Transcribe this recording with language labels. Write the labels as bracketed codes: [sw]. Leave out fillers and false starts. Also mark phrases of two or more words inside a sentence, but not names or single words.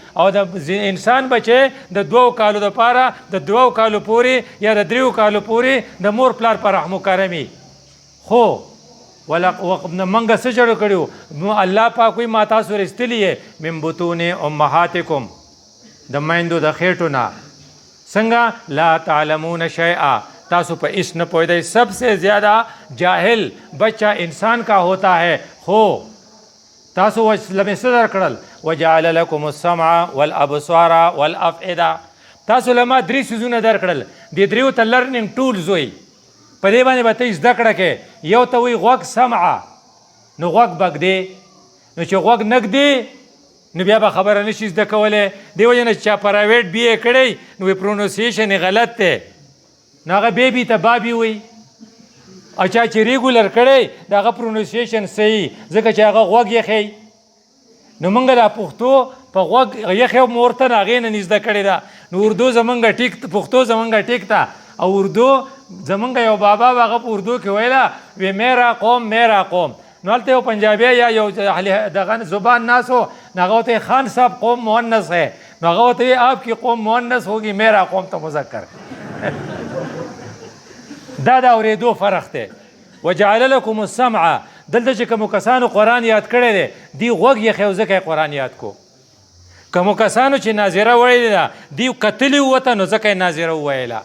[ps] او د انسان بچی د 2 کالو دپاره، د 2 کالو پورې یا د 3 کالو پورې د مور پلار په رحم و کرمي. خو منګه څه جوړ کړو؟ الله پاک وایي ما تاسو رستلی یې [ar] من بطون امهاتکم، [ps] د میندو د خېټو نه. څنګه؟ [ar] لا تعلمون شیئا، [ps] تاسو په هیڅ نه پوهېدئ. [ur] سب سے زیادہ جاہل بچہ انسان کا ہوتا ہے. [ps] خو تاسو لمې څه درکړل؟ [ar] وجعل لکم السمع والابصار والافئده، [ps] تاسو لما 3 څیزونه درکړل. دې 3 ته [en] learning tools [ps] وایي. په دې باندې به ته زده کړه کې. یو ته وایي غوږ سمعه، نو غوږ بږدې. نو چې غوږ نږدې نو بیا به خبره نشي زده کولی. دې وجې نه چې چا [en] private BA [ps] کړی نو پرونونسیشن یې غلط دی، نو هغه بیبي ته بابي وایي. او چا چې ریګولر کړی د هغه پرونونسیشن صحیح، ځکه چې هغه غوږ یې ښیي. نو موږ دا پښتو په غوږ یخې مور ته هغې نه زده کړې ده. نو اردو زمونږ ټیک، پښتو زمونږ ټیک ده. او اردو زمونږ یو بابا به هغه په اردو کې ویله وی [ur] میرا قوم میرا قوم. [ps] نو هلته یو پنجابی یا یو دغه زبان ناس و، نو هغه ورته [ur] خان صاحب قوم مؤنث ہے، [ps] نو هغه ورته [ur] آپ کی قوم مؤنث ہوگی، میرا قوم [ps] ته مذکر. دا د اورېدو فرق دی. [ar] وجعل لکم السمع، [ps] دلته چې کومو کسانو قرآن یاد کړی دی دی غوږ یې ښی ځکه یې قرآن یاد کو. کومو کسانو چې ناظره ویلې ده دی کتلي وته نو ځکه یې ناظره وویله.